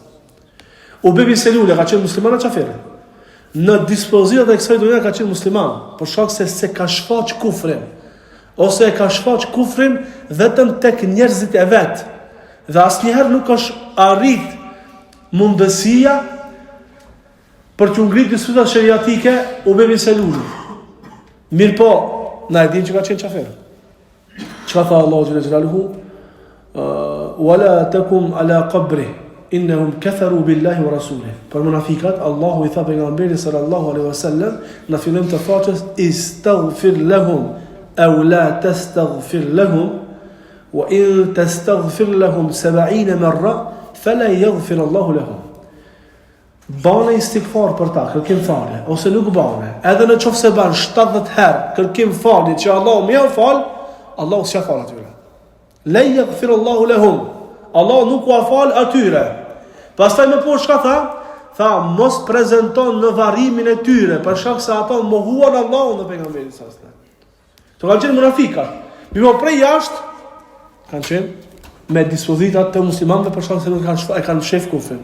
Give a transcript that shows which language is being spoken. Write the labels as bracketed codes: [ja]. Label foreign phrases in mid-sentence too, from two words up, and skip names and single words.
[sq] Ubej ibn Selul ka qenë musliman apo kafir? Në dispozitat e kësaj dhunja ka qenë musliman, por shkak se ka shfaq kufrin, ose e ka shfaq kufrin vetëm tek njerëzit e vet. Dhe asnjëherë nuk është arrit mundësia për të ngritur diskutat sheriatike Ubej ibn Selul. Mirë po, na e dim që ka qenë kafir. Çka tha Allahu xhelaluhu? [ar] ولا تقم على قبره إنهم كفروا بالله ورسوله. [sq] Për munafikat Allahu i tha pejgamberit [ar] صلى الله عليه وسلم [sq] në fillim të faqes [ar] استغفر لهم أو لا تستغفر لهم وإن تستغفر لهم 70 مرة فلا يغفر الله لهم. [sq] Bane istighfar për ta, kërkim falje, ose nuk bane, edhe në qoftë se ban 70 herë kërkim falje që Allahu më ia fal, Allahu s'ia fal atyre. [ar] لا يغفر الله لهم. [sq] Allah nuk u fal atyre. Pastaj më poshtë çka tha? Tha mos prezanton në varrimin e tyre, për shkak se ata mohuan Allahun dhe pejgamberin [ar] صلى الله عليه وسلم. [sq] To kanë qenë munafika. Mirë prej jashtë kanë qenë me dispozitat të muslimanëve për shkak se nuk kanë shef kufrin.